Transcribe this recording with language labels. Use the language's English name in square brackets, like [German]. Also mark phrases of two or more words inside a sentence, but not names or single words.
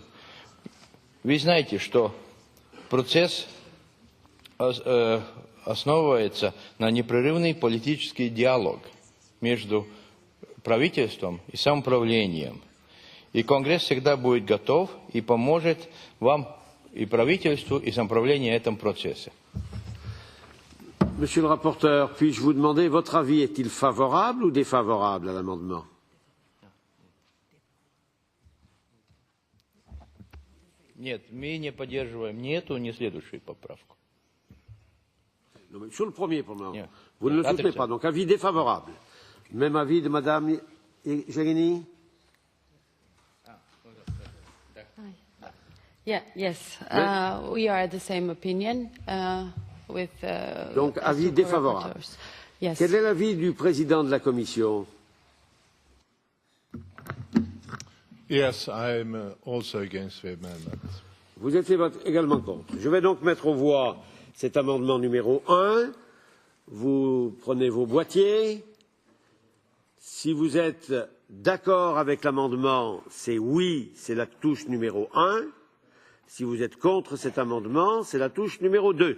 [Russian] Вы знаете, что процесс основывается на непрерывный политический диалог между правительством и самоуправлением. И Конгресс всегда будет готов и поможет вам и правительству, и самоуправлению в этом процессе. [French] Monsieur le rapporteur, puis-je vous demander votre avis? Est-il favorable ou défavorable à l'amendement? [Russian] Нет, мы не поддерживаем ни эту, ни следующую поправку. [French] Non, mais sur le premier, pour le moment. [Russian] Нет. [French] Vous ne le soutenez pas, donc avis défavorable. Même avis de Madame Jarini? [English] Yeah, yes, we are the same opinion with. [French] Donc avis défavorable. [English] Yes. [French] Quel est l'avis du président de la Commission? [English] Yes, I am also against the amendment. [French] Vous êtes également contre. Je vais donc mettre aux voix cet amendement numéro 1. Vous prenez vos boîtiers. Si vous êtes d'accord avec l'amendement, c'est oui, c'est la touche numéro 1. Si vous êtes contre cet amendement, c'est la touche numéro 2.